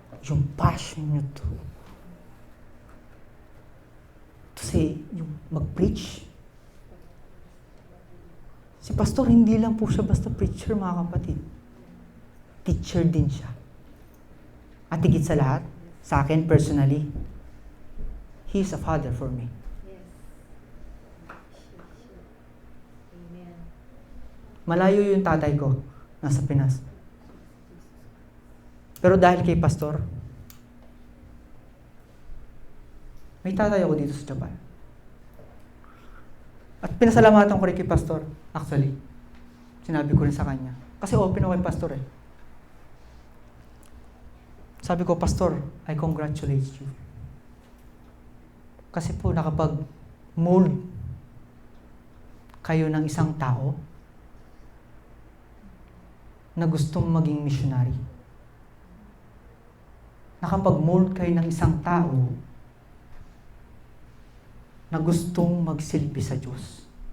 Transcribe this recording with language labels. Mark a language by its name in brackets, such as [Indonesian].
[Filipino] Yung passion niyo [English] to say, [Filipino] yung mag-preach. Si pastor, hindi lang po siya basta preacher, mga kapatid. Teacher din siya. At higit sa lahat, sa akin personally, [English] he is a father for me. Yes. Amen. [Filipino] Malayo yung tatay ko, nasa Pinas. Pero dahil kay pastor, may tatay ako dito sa Japan. At pinasalamatan ko rin kay pastor, actually. Sinabi ko rin sa kanya. Kasi open ako kay pastor eh. Sabi ko, [English] pastor, I congratulate you. [Filipino] Kasi po nakapag-mold kayo ng isang tao na gustong maging missionary. Nakapag-mold kayo ng isang tao na gustong magsilbi sa Diyos.